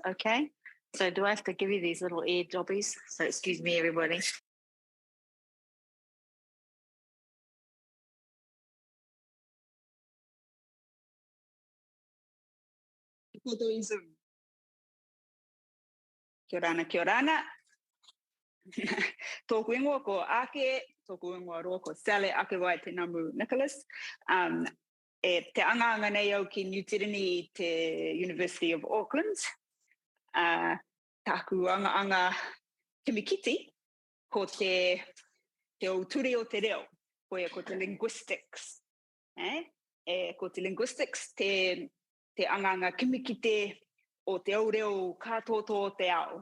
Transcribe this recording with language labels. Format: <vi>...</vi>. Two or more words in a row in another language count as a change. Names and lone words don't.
<en>Okay, so do I have to give you these little ear jobbies? So excuse me, everybody.</en> <rar>Kia orana. Tōku ingoa ko Ake, tōku ingoa roa ko Sally Ake wai te namu Nicholas. Te anganga nei au ki New Tirini te University of Auckland. Tāku anga kimikiti ko te o turi o te reo, ko te Linguistics. Ko te Linguistics, te anganga kimikite o te au reo kātoto o te ao.</rar>